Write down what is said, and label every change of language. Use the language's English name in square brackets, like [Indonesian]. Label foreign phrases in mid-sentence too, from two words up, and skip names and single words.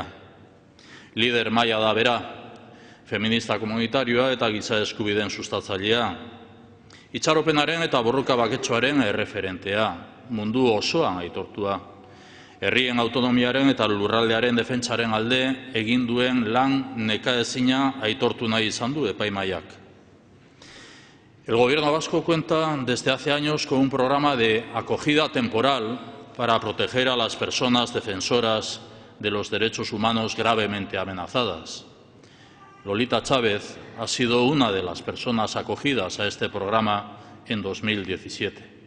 [Basque] Lider maila da bera, feminista komunitarioa eta giza eskubideen sustatzailea. Itxaropenaren eta borroka baketsuaren erreferentea, mundu osoan aitortua. Herrien autonomiaren eta lurraldearen defentsaren alde egin duen lan nekaezina aitortu nahi izan du epaimahaiak. [Spanish] El Gobierno vasco cuenta desde hace años con un programa de acogida temporal para proteger a las personas defensoras de los derechos humanos gravemente amenazadas. Lolita Chávez ha sido una de las personas acogidas a este programa en 2017.